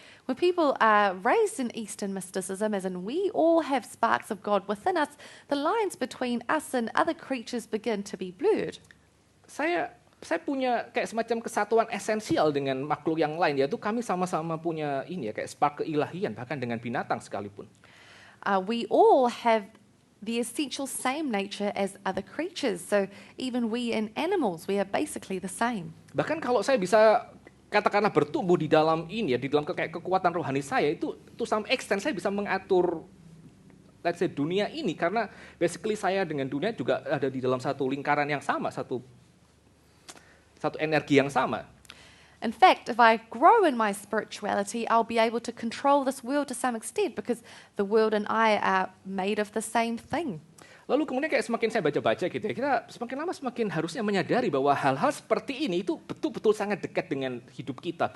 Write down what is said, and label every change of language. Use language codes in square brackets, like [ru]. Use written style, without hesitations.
[en] When people are raised in Eastern mysticism, as in we all have sparks of God within us, the lines between us and other creatures begin to be blurred. [id] Saya punya kayak semacam kesatuan esensial dengan makhluk yang lain, yaitu kami sama-sama punya ini ya kayak spark keilahian bahkan dengan binatang sekalipun. [en] We all have the essential same nature as other creatures. So even we in animals, we are basically the same. [id] Bahkan kalau saya bisa katakanlah bertumbuh di dalam ini ya, di dalam kekuatan rohani saya itu [en] to some extent [id] saya bisa mengatur [en] let's say [id] dunia ini karena basically saya dengan dunia juga ada di dalam satu lingkaran yang sama, satu energi yang sama. [en] In fact, if I grow in my spirituality, I'll be able to control this world to some extent because the world and I are made of the same thing. [id] Lalu kemudian kayak semakin saya baca-baca gitu ya, kita semakin lama semakin harusnya menyadari bahwa hal-hal seperti ini itu betul-betul sangat dekat dengan hidup kita.